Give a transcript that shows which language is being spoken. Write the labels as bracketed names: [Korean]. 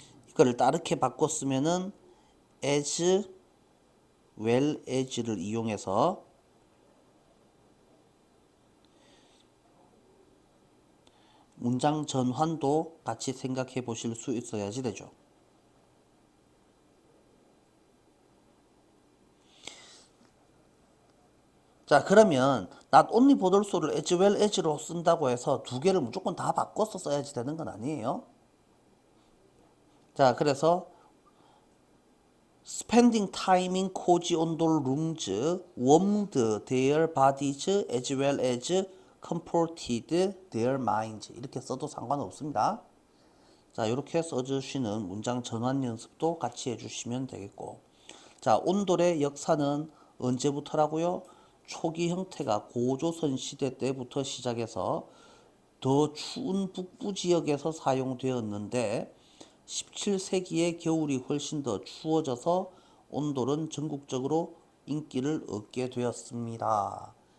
[Korean] 이거를 다르게 바꿨으면은 as well as를 이용해서 문장 전환도 같이 생각해 보실 수 있어야지 되죠. 자, 그러면 not only but also를 as well as로 쓴다고 해서 두 개를 무조건 다 바꿔서 써야지 되는 건 아니에요. [English] 자, 그래서 spending time in cozy 온돌 rooms warmed their bodies as well as comforted their minds, [Korean] 이렇게 써도 상관없습니다. 자, 이렇게 써주시는 문장 전환 연습도 같이 해주시면 되겠고, 자, 온돌의 역사는 언제부터라고요? 초기 형태가 고조선 시대 때부터 시작해서 더 추운 북부 지역에서 사용되었는데 17세기에 겨울이 훨씬 더 추워져서 온돌은 전국적으로 인기를 얻게 되었습니다.